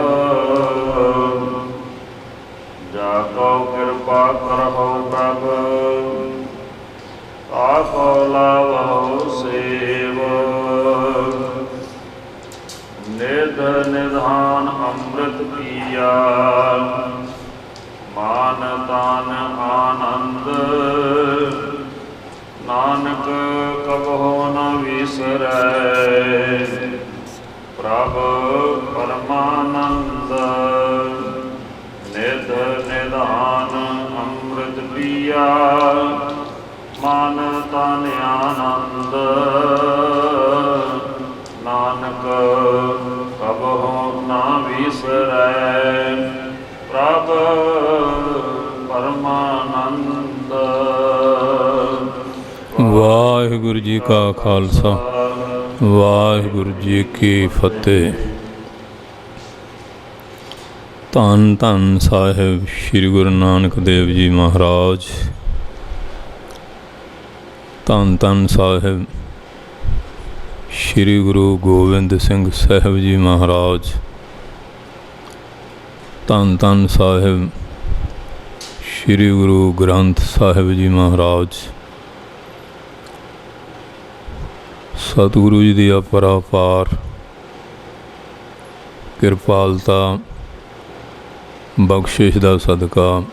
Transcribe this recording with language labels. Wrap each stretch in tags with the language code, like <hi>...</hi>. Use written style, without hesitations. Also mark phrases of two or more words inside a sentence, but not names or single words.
<pa>ਜਾਕੋ ਕ੍ਰਿਪਾ ਕਰਹੁ ਪ੍ਰਭ, ਤਾਕੋ ਲਾਵਹੁ ਸੇਵ। ਨਿਧ ਨਿਧਾਨ ਅੰਮ੍ਰਿਤ ਪੀਆ, ਮਨ ਤਨ ਆਨੰਦ। ਨਾਨਕ ਕਬਹੁ ਨ ਵਿਸਰੈ, ਪ੍ਰਭ ਪਰਮਾਨੰਦ। ਨਿਧ ਨਿਧਾਨ ਅੰਮ੍ਰਿਤ ਪੀਆ, ਮਨ ਤਨ ਆਨੰਦ। ਨਾਨਕ ਕਬਹੁ ਨ ਵਿਸਰੈ, ਪ੍ਰਭ ਪਰਮਾਨੰਦ। ਵਾਹਿਗੁਰੂ ਜੀ ਕਾ ਖ਼ਾਲਸਾ, ਵਾਹਿਗੁਰੂ ਜੀ ਕੀ ਫ਼ਤਿਹ। ਧੰਨ ਧੰਨ ਸਾਹਿਬ ਸ੍ਰੀ ਗੁਰੂ ਨਾਨਕ ਦੇਵ ਜੀ ਮਹਾਰਾਜ। ਧੰਨ ਧੰਨ ਸਾਹਿਬ ਸ਼੍ਰੀ ਗੁਰੂ ਗੋਬਿੰਦ ਸਿੰਘ ਸਾਹਿਬ ਜੀ ਮਹਾਰਾਜ, ਧੰਨ ਧੰਨ ਸਾਹਿਬ ਸ਼੍ਰੀ ਗੁਰੂ ਗ੍ਰੰਥ ਸਾਹਿਬ ਜੀ ਮਹਾਰਾਜ, ਸਤਿਗੁਰੂ ਜੀ ਦੀ ਅਪਰੰਪਾਰ ਕਿਰਪਾਲਤਾ ਬਖਸ਼ਿਸ਼ ਦਾ ਸਦਕਾ</pa>